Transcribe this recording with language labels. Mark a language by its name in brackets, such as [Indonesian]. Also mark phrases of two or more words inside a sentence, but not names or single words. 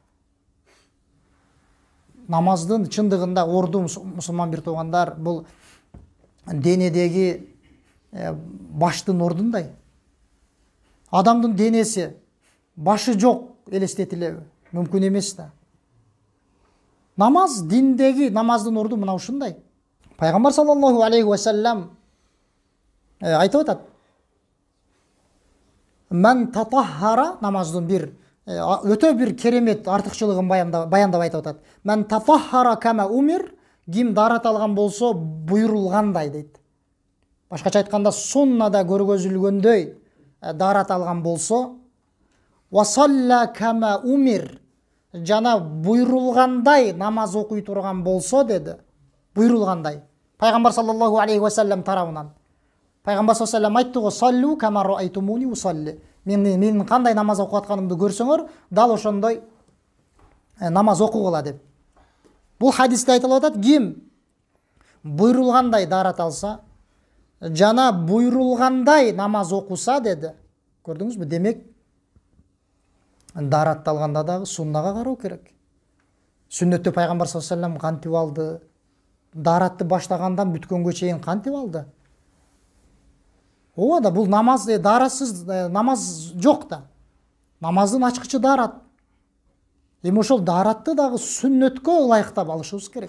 [Kyrgyz] Намаздын чындыгында орду мусулман бир туугандар, бул денедеги баштын ордундай. Адамдын денеси башы жок элестетилеби? Мүмкүн эмес да. Намаз, диндеги намаздын орду мына ушундай. Пайгамбар [Arabic] صلى الله عليه وسلم [Kyrgyz] айтып атат. [Arabic] من تطهر, [Kyrgyz] намаздын бир өтө бир керемет артыкчылыгын баяндап айтып атат. [Arabic] من تطهر كما أمر, [Kyrgyz] ким дарат алган болсо буйрулгандай дейт. Башкача айтканда, суннада көргөзүлгөндөй дарат алган болсо, [Arabic] وصلى كما أمر, [Kyrgyz] жана буйрулгандай намаз окуй турган болсо деди. Буйрулгандай. Пайгамбар [Arabic] صلى الله عليه وسلم [Kyrgyz] тарабынан. Пайгамбар [Arabic] صلى الله عليه وسلم [Kyrgyz] айтты го: [Arabic] "صلوا كما رأيتموني أصلي." [Kyrgyz] Менин кандай намаз окуп атканымды көрсөңөр, дал ошондой намаз окугула деп. Бул хадисте айтылып атат, ким буйрулгандай дарат алса, жана буйрулгандай намаз окуса деди. Көрдүңүзбү? Демек, даратты алганда дагы суннага кароо керек. Сүннөттө пайгамбар [Arabic] صلى الله عليه وسلم [Kyrgyz] кантип алды? Даратты баштагандан бүткөнгө чейин кантип алды? Ооба да, бул намаз, даратсыз намаз жок да. Намаздын ачкычы дарат. Эми ошол даратты дагы сүннөткө ылайыктап алышыбыз керек.